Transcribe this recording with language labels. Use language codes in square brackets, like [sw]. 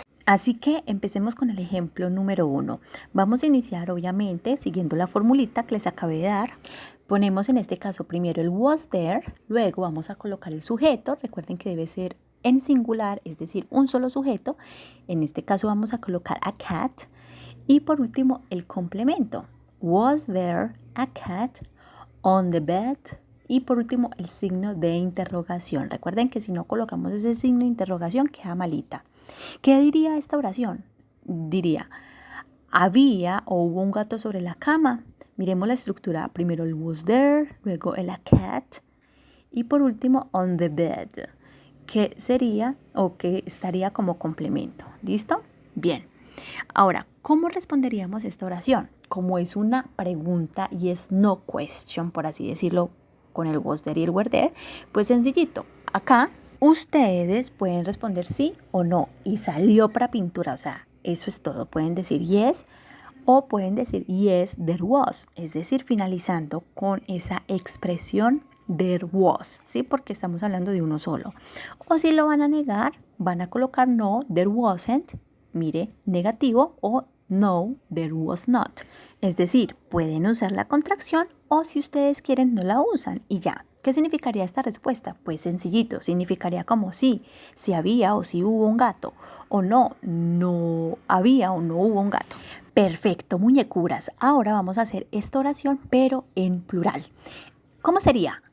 [es] Así que empecemos con el ejemplo número 1. Vamos a iniciar, obviamente, siguiendo la formulita que les acabé de dar. Ponemos en este caso primero el [en] was there, [es] luego vamos a colocar el sujeto. Recuerden que debe ser en singular, es decir, un solo sujeto. En este caso vamos a colocar [en] a cat. [es] Y por último, el complemento. [en] Was there a cat on the bed? [es] Y por último, el signo de interrogación. Recuerden que si no colocamos ese signo de interrogación, queda malita. ¿Qué diría esta oración? Diría, ¿había o hubo un gato sobre la cama? Miremos la estructura. Primero el [en] was there, [es] luego el [en] a cat [es] y por último [en] on the bed, [es] que sería o que estaría como complemento. ¿Listo? Bien. Ahora, ¿cómo responderíamos esta oración? Como es una pregunta y es [en] no question, [es] por así decirlo, con el [en] was there [es] y el [en] were there, [es] pues sencillito. Acá ustedes pueden responder sí o no y salió para pintura, o sea, eso es todo. Pueden decir yes o pueden decir [en] yes, there was, [es] es decir, finalizando con esa expresión [en] there was, [es] ¿sí? Porque estamos hablando de uno solo. O si lo van a negar, van a colocar [en] no, there wasn't, [es] mire, negativo o [en] no, there was not. [es] Es decir, pueden usar la contracción o si ustedes quieren no la usan y ya. ¿Qué significaría esta respuesta? Pues sencillito, significaría como sí, si había o si hubo un gato, o no, no había o no hubo un gato. Perfecto, muñecuras. Ahora vamos a hacer esta oración, pero en plural. ¿Cómo sería?